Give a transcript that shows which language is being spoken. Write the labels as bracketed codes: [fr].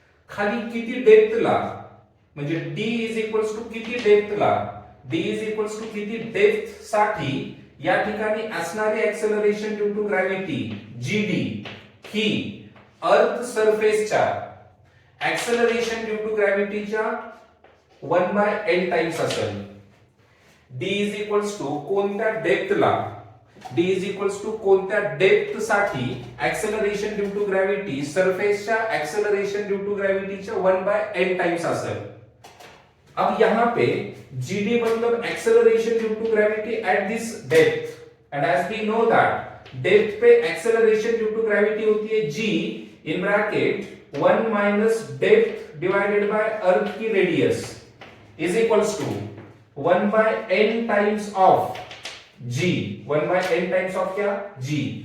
[mr] खाली किती डेप्थला, म्हणजे d इज इक्वल्स टू किती डेप्थला, d इज इक्वल्स टू किती डेप्थ साठी या ठिकाणी असणारी acceleration due to gravity gd ही अर्थ सरफेसच्या acceleration due to ग्रॅव्हिटीच्या 1 by n times असेल। d इज इक्वल्स टू कोणत्या डेप्थला, d इज इक्वल्स टू कोणत्या डेप्थ साठी acceleration due to gravity सरफेसच्या acceleration due to ग्रॅव्हिटीच्या 1 by n times असेल। [hi] अब यहां पे gd मतलब acceleration due to gravity at this depth, and as we know that depth पे acceleration due to gravity होती है g in bracket 1 minus depth divided by अर्थ की radius is equals to 1 by n times of g, 1 by n times of क्या, g।